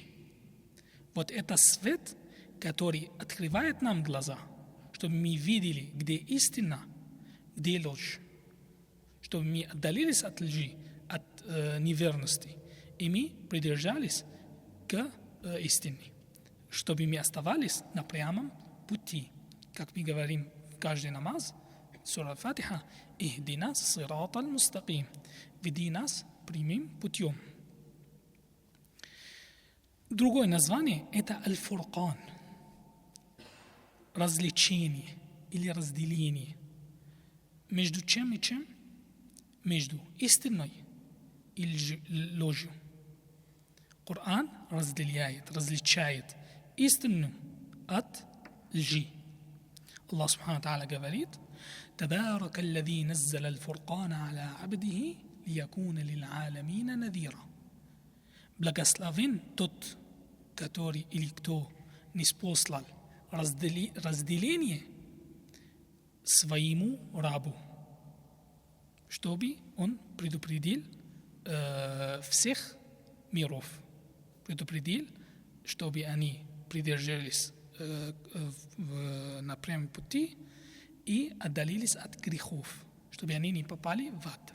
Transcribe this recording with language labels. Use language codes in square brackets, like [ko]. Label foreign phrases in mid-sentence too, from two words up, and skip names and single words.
[ru] Вот это свет, который открывает нам глаза, чтобы мы видели, где истина, где ложь. Чтобы мы отдалились от лжи, от неверности, и мы придержались к истине. Чтобы мы оставались на прямом пути. Как мы говорим в каждый намаз, Сура Фатиха. [ar] اهدنا الصراط المستقيم. [ru] Веди нас прямым путем. Другое название – это аль-фуркан. Развлечение или разделение. Между чем и чем? Между истиной и ложью. Коран разделяет, различает истину от лжи. Аллах [ar] سبحانه تعالى [ru] говорит: [ar] «تبارك الذي نزل الفرقان على عبده ليكون للعالمين نذيرا». [ru] Благословен тот, который или кто ниспослал разделение своему рабу, чтобы он предупредил всех миров, предупредил, чтобы они придержались на прямом пути и отдалились от грехов, чтобы они не попали в ад.